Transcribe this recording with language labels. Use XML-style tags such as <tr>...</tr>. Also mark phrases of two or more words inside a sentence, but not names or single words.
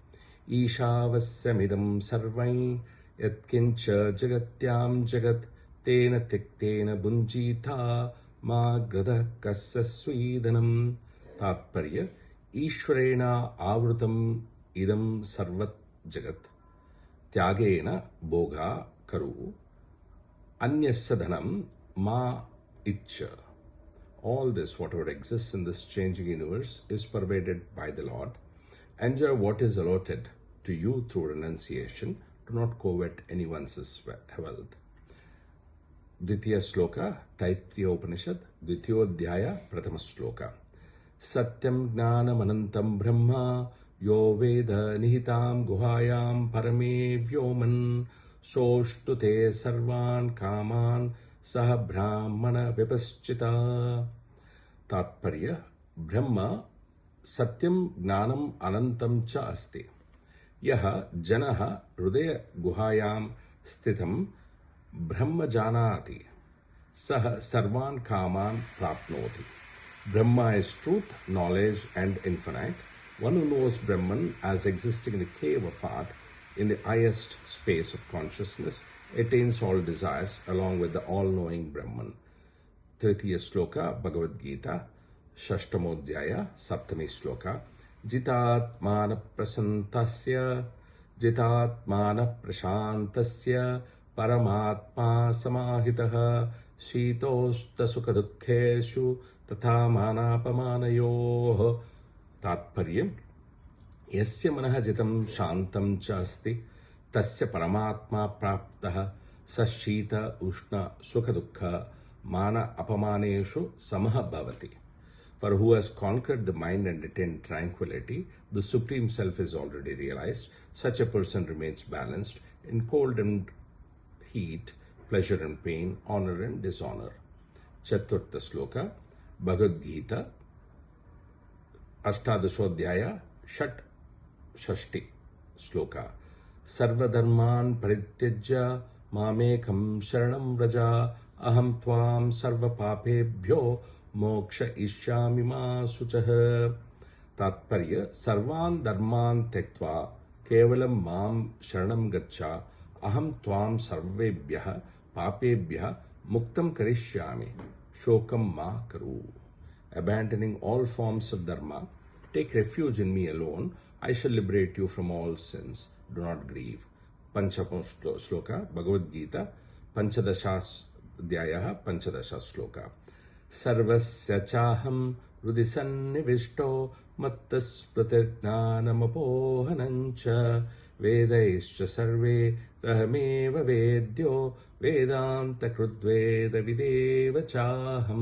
<sa>ఈశావస్యమిదం సర్వై యత్కించ జగత్యాం జగత్ తేన త్యక్తేన భుంజీతా మా గ్రదః కస్య స్వీదనం. తాత్పర్య: ఈశ్వరేణ ఆవృతం ఇదం సర్వత్ జగత్. త్యాగేన భోగా కరు. అన్యస్య ధనం మా ఇచ్చ.</sa> <en>All this, whatever exists in this changing universe, is pervaded by the Lord. Enjoy what is allotted to you through renunciation. Do not covet anyone's wealth.</en> <sa>द्वितीय श्लोक, तैत्तिरीय उपनिषद्, द्वितीयोऽध्याय, प्रथम श्लोक. सत्यं ज्ञानम् अनन्तं ब्रह्म, यो वेद निहितं गुहायां परमे व्योमन्, सोऽश्नुते सर्वान् कामान् सह ब्रह्मणा विपश्चिता. తాత్పర్య: బ్రహ్మ సత్యం జ్ఞానం అనంతం చ అస్తి. యః జనః హృదయ గుహాయాం స్థితం బ్రహ్మ జానాతి సః సర్వాన్ కామాన్ ప్రాప్నోతి.</sa> <en>Brahma is truth, knowledge and infinite. One who knows Brahman as existing in the cave of heart, in the highest space of consciousness, attains all desires along with the all-knowing Brahman.</en> <sa>तृतीय श्लोक, भगवद् गीता, षष्ठमोऽध्याय, सप्तमी श्लोक. जितात्मनः प्रशान्तस्य परमात्मा समाहितः शीतोष्ण सुख दुःखेषु तथा मानापमानयोः. తాత్పర్యం: యస్య మనః జితం శాంతం చ అస్తి తస్య పరమాత్మా ప్రాప్తః స శీత ఉష్ణ సుఖ దుఃఖ మాన అపమానేషు సమః భవతి.</sa> <en>For who has conquered the mind and attained tranquility, the Supreme Self is already realized. Such a person remains balanced in cold and heat, pleasure and pain, honor and dishonor.</en> <sa>चतुर्थ श्लोक, भगवद् गीता, అష్టాదశోధ్యాయ, షట్ షష్ఠి శ్లోక. సర్వధర్మాన్ పరిత్యజ్య మామేకం శరణం వ్రజ అహం త్వాం సర్వపాపేభ్యో మోక్షయిష్యామి మా శుచః. తాత్పర్య: సర్వాన్ ధర్మాన్ త్యక్త్వా కేవలం మాం శరణం గచ్చ అహం త్వాం సర్వేభ్యః పాపేభ్యః ముక్తం కరిష్యామి శోకం మా కరు.</sa> <en>Abandoning all forms of dharma, take refuge in me alone. I shall liberate you from all sins. Do not grieve.</en> <sa>पञ्चम श्लोक, भगवद् गीता, पञ्चदश ध्याय, पञ्चदश श्लोक. सर्वस्य चाहं हृदि सन्निविष्टो मत्तस्मृतिर्ज्ञानमपोहनं च वेदैश्च सर्वे रहमेव वेद्यो वेदान्तकृद्वेदविदेव चाहम्।</sa>